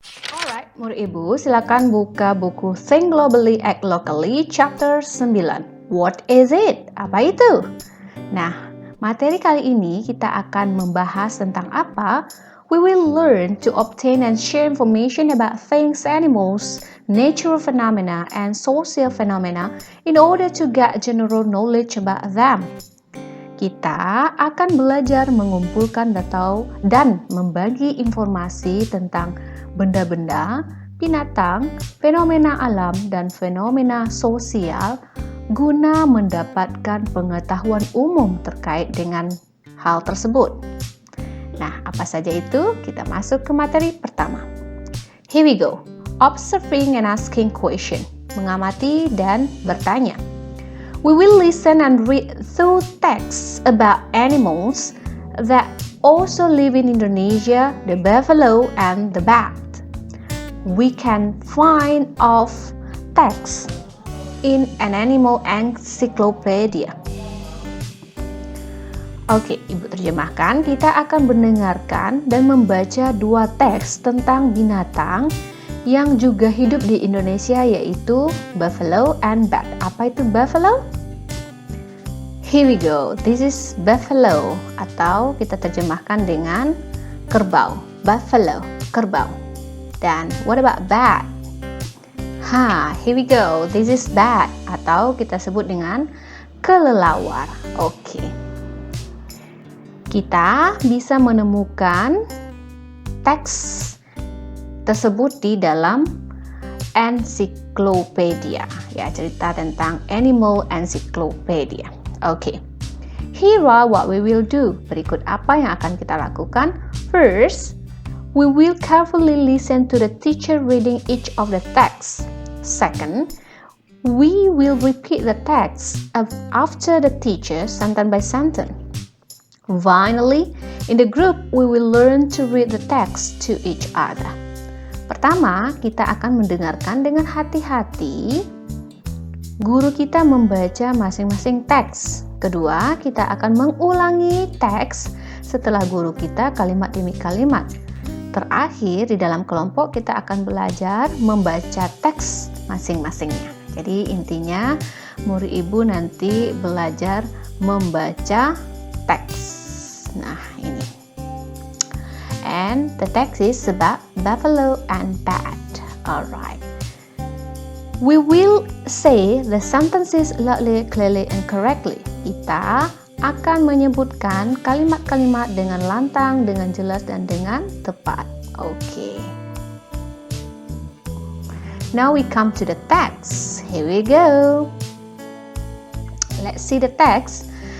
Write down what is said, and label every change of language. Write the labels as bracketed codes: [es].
[id] Alright, murid ibu, silakan buka buku Think Globally, Act Locally, chapter 9. [en] What is it? [id] Apa itu? Nah, materi kali ini kita akan membahas tentang apa? [en] We will learn to obtain and share information about things, animals, natural phenomena, and social phenomena in order to get general knowledge about them. [id] Kita akan belajar mengumpulkan data dan membagi informasi tentang benda-benda, binatang, fenomena alam, dan fenomena sosial guna mendapatkan pengetahuan umum terkait dengan hal tersebut. Nah, apa saja itu? Kita masuk ke materi pertama. [en] Here we go. Observing and asking question. [id] Mengamati dan bertanya. [en] We will listen and read through texts about animals that also live in Indonesia, the buffalo and the bat. We can find of text in an animal encyclopedia. [id] Oke, ibu terjemahkan. Kita akan mendengarkan dan membaca dua teks tentang binatang yang juga hidup di Indonesia, yaitu buffalo and bat. Apa itu buffalo? [en] Here we go. This is buffalo, [id] atau kita terjemahkan dengan kerbau. [en] Buffalo, [id] kerbau. Dan [en] what about bat? Here we go. This is bat, [id] atau kita sebut dengan kelelawar. Oke. Kita bisa menemukan teks tersebut di dalam encyclopedia, ya, cerita tentang animal encyclopedia. Oke. [en] Here are what we will do. [id] Berikut apa yang akan kita lakukan. [en] First, we will carefully listen to the teacher reading each of the texts. Second, we will repeat the text after the teacher sentence by sentence. Finally, in the group, we will learn to read the text to each other. [id] Pertama, kita akan mendengarkan dengan hati-hati. Guru kita membaca masing-masing teks. Kedua, kita akan mengulangi teks setelah guru kita kalimat demi kalimat. Terakhir, di dalam kelompok kita akan belajar membaca teks masing-masingnya. Jadi intinya, murid ibu nanti belajar membaca teks. Nah, ini. [en] And the text is about buffalo and bat. Alright. We will say the sentences loudly, clearly, and correctly. [id] Kita akan menyebutkan kalimat-kalimat dengan lantang, dengan jelas, dan dengan tepat. [en] Okay. Now we come to the text. Here we go. Let's see the text.